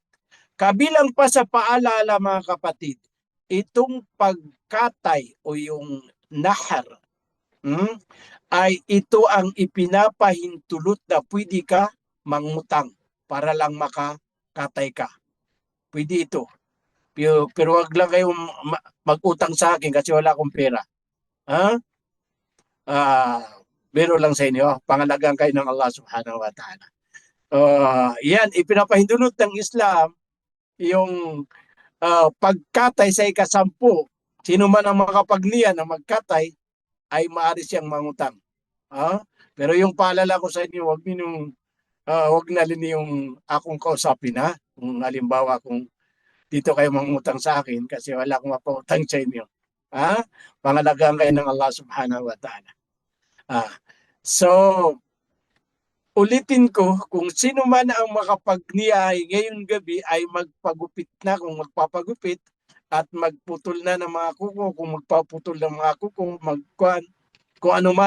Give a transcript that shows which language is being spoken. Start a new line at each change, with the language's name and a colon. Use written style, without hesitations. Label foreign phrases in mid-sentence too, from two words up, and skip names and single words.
Filipino: Kabilang pa sa paalala mga kapatid, itong pagkatay o yung nahar ay ito ang ipinapahintulot na pwede ka mangutang para lang makakatay ka. Pwede ito. Pero wag lang kayong mag-utang sa akin kasi wala akong pera. Biro lang sa inyo. Pangalagaan kayo ng
Arabic: الله سبحانه وتعالى.
Filipino: Yan, ipinapahintulot ng Islam yung pagkatay sa ikasampu. Sino man ang makapagniya na magkatay ay maaari siyang mangutang. Pero yung paalala ko sa inyo, wag na yung akong kausapin, ha. Kung halimbawa kung dito kayo mangutang sa akin kasi wala akong mapautang sa inyo. Pangalagaan kayo ng
Arabic: الله سبحانه وتعالى.
Filipino: So, ulitin ko, kung sino man ang makapagniya ngayong gabi ay magpagupit na kung magpapagupit at magputol na ng mga kuko, kung magpaputol ng mga kuko, kung ano man.